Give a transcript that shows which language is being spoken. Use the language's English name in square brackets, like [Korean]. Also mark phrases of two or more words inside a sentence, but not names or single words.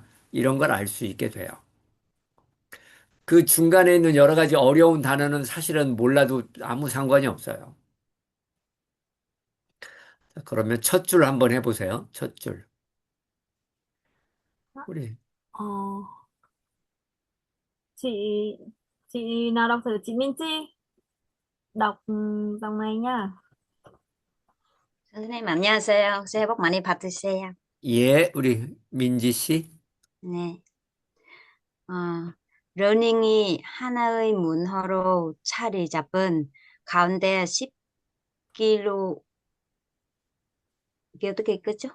[Korean] 이런 걸 알 수 있게 돼요. 그 중간에 있는 여러 가지 어려운 단어는 사실은 몰라도 아무 상관이 없어요. 자, 그러면 첫 줄 한번 해보세요. 첫 줄. 우리 [Vietnamese] Ờ, chị chị nào đọc thử chị Minchi đọc dòng này nha. [Korean] 선생님 안녕하세요. 새해 복 많이 받으세요. 예, 우리 민지 씨. 네. 러닝이 하나의 문화로 자리 잡은 가운데 10km, 이게 어떻게 읽었죠?